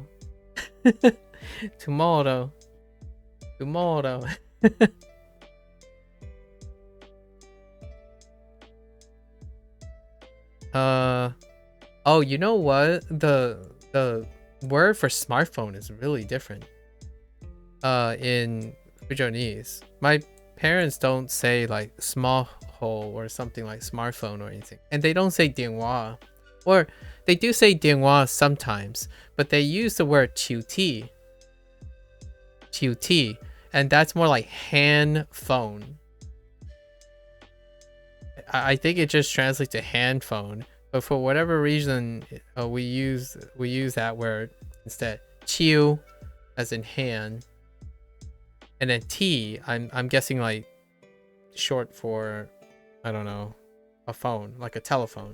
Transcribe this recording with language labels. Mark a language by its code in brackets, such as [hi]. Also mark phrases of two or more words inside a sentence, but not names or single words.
[en] Tomorrow. Tomorrow. Oh, you know what? The word for smartphone is really different. In Fujonese. My parents don't say like small hole or something like smartphone or anything. And they don't say 电话. Or they do say 电话 sometimes, but they use the word 手机. 手机, and that's more like hand phone. I think it just translates to hand phone, but for whatever reason, we use that word instead. 手 as in hand, and then T, I'm guessing like short for, I don't know, a phone, like a telephone.